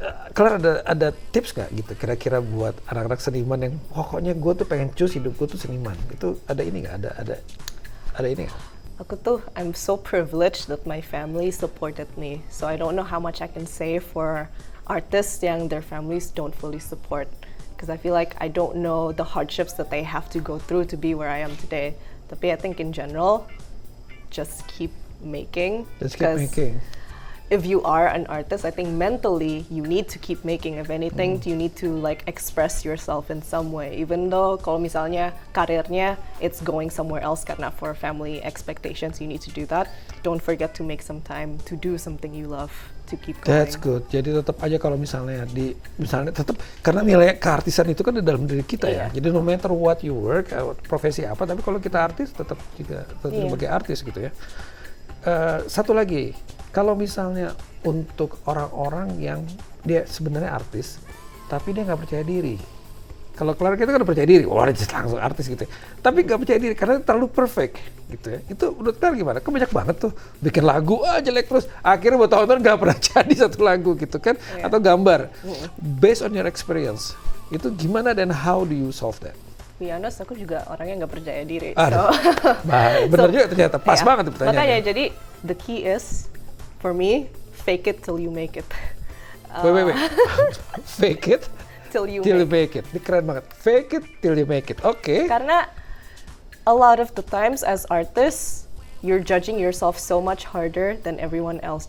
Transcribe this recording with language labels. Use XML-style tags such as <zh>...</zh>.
<id>Claire ada tips nggak gitu kira-kira buat anak-anak seniman yang pokoknya gue tuh pengen choose hidup gue tuh seniman, itu ada ini nggak, ada ini nggak? Aku tuh,</id> <en>I'm so privileged that my family supported me, so I don't know how much I can say for artists</en> <id>yang</id> <en>their families don't fully support, because I feel like I don't know the hardships that they have to go through to be where I am today.</en> <id>Tapi</id> <en>I think in general, just keep making. Just keep making. If you are an artist, I think mentally you need to keep making. If anything, you need to like express yourself in some way. Even though</en> <id>kalau misalnya karirnya</id> <en>it's going somewhere else</en> <id>karena</id> <en>for family expectations you need to do that. Don't forget to make some time to do something you love to keep going. That's good.</en> <id>Jadi tetap aja kalau misalnya tetap karena nilai keartisan itu kan di dalam diri kita ya. Jadi</id> <en>no matter what you work,</en> <id>profesi apa, tapi kalau kita artis tetap juga sebagai artis gitu ya. Satu lagi, kalau misalnya untuk orang-orang yang dia sebenarnya artis, tapi dia nggak percaya diri. Kalau Claire kita kan udah percaya diri, wah dia langsung artis gitu. Tapi nggak percaya diri karena terlalu perfect gitu ya. Itu menurut Claire gimana? Kan banyak banget tuh bikin lagu jelek terus, akhirnya buat tahun-tahun nggak pernah jadi satu lagu gitu kan? Atau gambar.</id> <en>Based on your experience,</en> <id>itu gimana dan</id> <en>how do you solve that? Be honest,</en> <id>aku juga orangnya nggak percaya diri. Bener juga ternyata, pas banget tuh pertanyaannya. Makanya jadi</id> <en>the key is for me, fake it till you make it. Wait. Fake it till you make it.</en> <id>Ini keren banget.</id> <en>Fake it till you make it. Oke. Karena a lot of the times as artists, you're judging yourself so much harder than everyone else.</en>